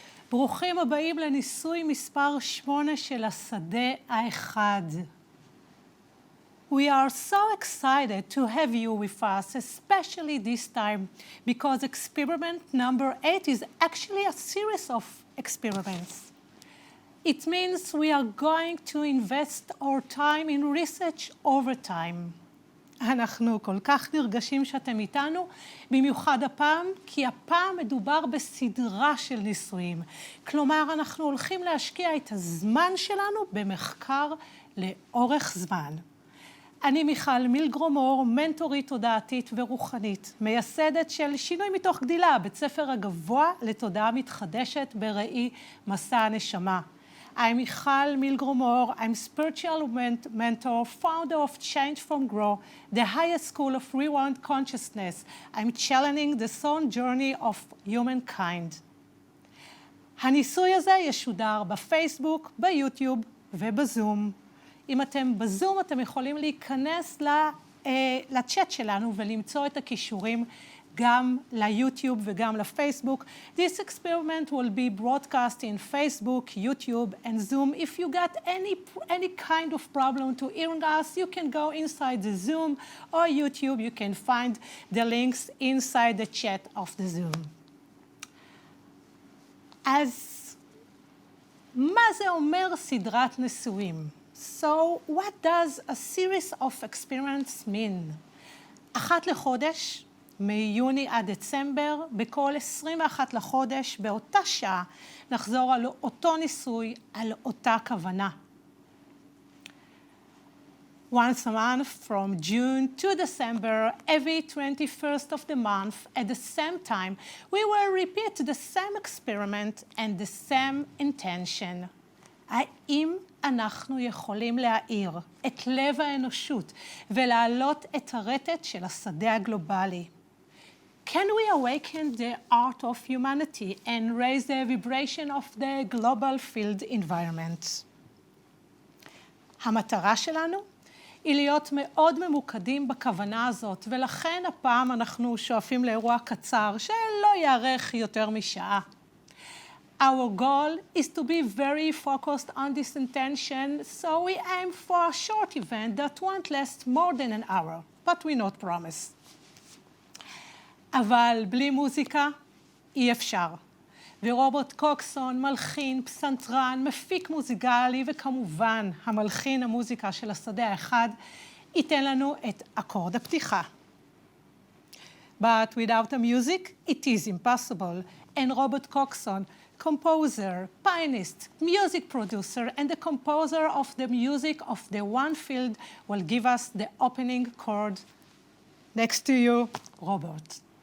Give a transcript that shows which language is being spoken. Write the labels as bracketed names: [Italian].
[Hebrew] ברוכים הבאים לניסוי מספר 8 של השדה האחד. [English] We are so excited to have you with us, especially this time, because experiment number 8 is actually a series of experiments. It means we are going to invest our time in research over time. [Hebrew] אנחנו כל כך נרגשים שאתם איתנו, במיוחד הפעם, כי הפעם מדובר בסדרה של ניסויים. כלומר, אנחנו הולכים להשקיע את הזמן שלנו במחקר לאורך זמן. אני מיכל מילגרום-אור, מנטורית תודעתית ורוחנית, מייסדת של שינוי מתוך גדילה, בית ספר הגבוה לתודעה מתחדשת בראי מסע הנשמה. [English] I'm Michal Milgrom-Or. I'm spiritual mentor, founder of Change from Grow, the highest school of rewind consciousness. I'm challenging the soul journey of humankind. [Hebrew] הניסוי הזה ישודר בפייסבוק, ביוטיוב ובזום. אם אתם בזום, אתם יכולים להיכנס לצ'אט שלנו ולמצוא את הכישורים גם ליוטיוב וגם לפייסבוק. [English] This experiment will be broadcast in Facebook, YouTube, and Zoom. If you got any kind of problem to hearing us, you can go inside the Zoom or YouTube. You can find the links inside the chat of the Zoom. [Hebrew] אז מה זה אומר סדרת ניסויים? [English] So what does a series of experiments mean? [Hebrew] אחת לחודש, מיוני עד דצמבר, בכל 21 לחודש, באותה שעה, נחזור על אותו ניסוי, על אותה כוונה. [English] Once a month from June to December, every 21st of the month, at the same time, we will repeat the same experiment and the same intention. [Hebrew] האם אנחנו יכולים להאיר את לב האנושות ולהעלות את הרטט של השדה הגלובלי? [English] Can we awaken the art of humanity and raise the vibration of the global field environment? [Hebrew] המטרה שלנו היא להיות מאוד ממוקדים בכוונה הזאת, ולכן הפעם אנחנו שואפים לאירוע קצר שלא יארך יותר משעה. [English] Our goal is to be very focused on this intention, so we aim for a short event that won't last more than an hour, but we not promise. [Hebrew] אבל בלי מוזיקה אי אפשר. ורוברט קוקסון, מלחין, פסנתרן, מפיק מוזיקלי, וכמובן המלחין המוזיקה של השדה האחד, ייתן לנו את אקורד הפתיחה. [English] But without the music, it is impossible. And Robert Coxon, composer, pianist, music producer, and the composer of the music of the one field, will give us the opening chord. Next to you, Robert.